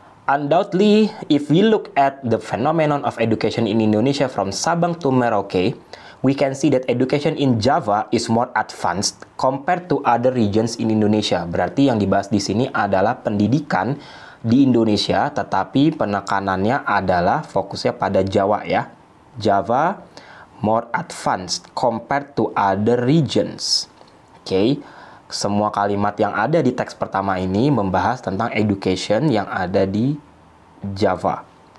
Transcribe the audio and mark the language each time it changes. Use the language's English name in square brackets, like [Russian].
[English] Undoubtedly, if we look at the phenomenon of education in Indonesia from Sabang to Merauke, we can see that education in Java is more advanced compared to other regions in Indonesia. [Indonesian] Berarti yang dibahas di sini adalah pendidikan di Indonesia, tetapi penekanannya adalah fokusnya pada Jawa ya. [English] Java more advanced compared to other regions. [Indonesian] Oke, semua kalimat yang ada di teks pertama ini membahas tentang education yang ada di Java.